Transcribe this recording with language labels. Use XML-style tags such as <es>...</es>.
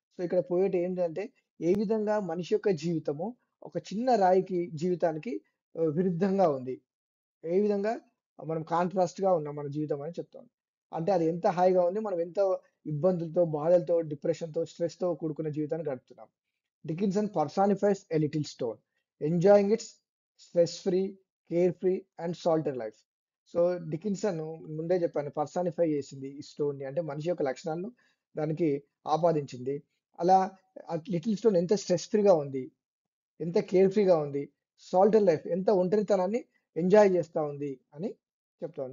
<te>So ఇక్కడ poet ఏంటంటే ఏ విధంగా మనిషి యొక్క జీవితము ఒక చిన్న రాయికి జీవితానికి విరుద్ధంగా ఉంది. ఏ విధంగా మనం కాంట్రాస్ట్‌గా ఉన్నాం మన జీవితం అని చెప్తాం. అంటే అది ఎంత హాయిగా ఉంది. మనం ఎంత ఇబ్బందులతో, బాధలతో, డిప్రెషన్‌తో, స్ట్రెస్‌తో కూడుకున్న జీవితాన్ని గడుపుతున్నాం.</te> <en>Dickinson personifies a little stone, enjoying its stress-free, carefree and salted life.</en> <te>So Dickinson ముందే చెప్పాను పర్సానిఫై చేసింది ఈ స్టోన్‌ని. అంటే మనిషి యొక్క లక్షణాలను దానికి ఆపాదించింది. అలా లిటిల్ స్టోన్ ఎంత స్ట్రెస్ ఫ్రీగా ఉంది. ఎంత కేర్ ఫ్రీగా ఉంది. సాల్టెడ్ లైఫ్ ఎంత ఒంటరితనాన్ని ఎంజాయ్ చేస్తా ఉంది అని చెప్తాను.</te>